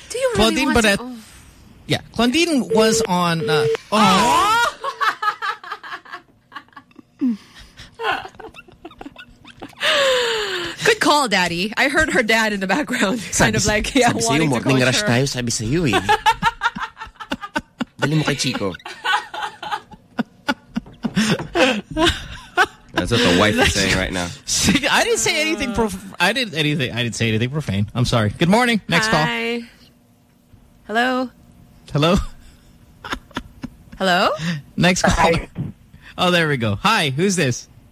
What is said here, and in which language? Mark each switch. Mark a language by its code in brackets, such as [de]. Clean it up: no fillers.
[en] Do you really want to? Yeah, Claudine was on. Good call, Daddy. I heard her dad in the background, kind of like, wanting to call her. [ceb] Sabi sa iyo, dali mo kay Chico. [en] That's what the wife is saying right now. I didn't say anything profane. I didn't say anything profane. I'm sorry. Good morning. Next call. Hello. Hello. Hello. Next call. Hi. Oh, there we go. Hi. Who's this?